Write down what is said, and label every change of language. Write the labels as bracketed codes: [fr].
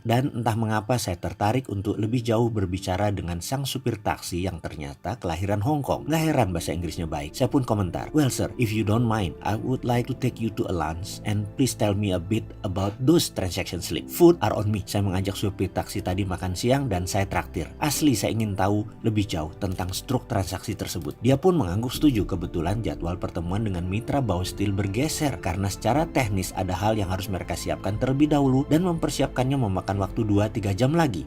[id] Dan entah mengapa saya tertarik untuk lebih jauh berbicara dengan sang supir taksi yang ternyata kelahiran Hong Kong. Nggak heran bahasa Inggrisnya baik. Saya pun komentar, [en] well sir, if you don't mind, I would like to take you to a lunch and please tell me a bit about those transaction slip. Food are on me. [id] Saya mengajak supir taksi tadi makan siang dan saya traktir. Asli saya ingin tahu lebih jauh tentang struk transaksi tersebut. Dia pun mengangguk setuju. Kebetulan jadwal pertemuan dengan mitra Baosteel bergeser karena secara teknis ada hal yang harus mereka siapkan terlebih dahulu dan mempersiapkannya memakan waktu 2-3 jam lagi.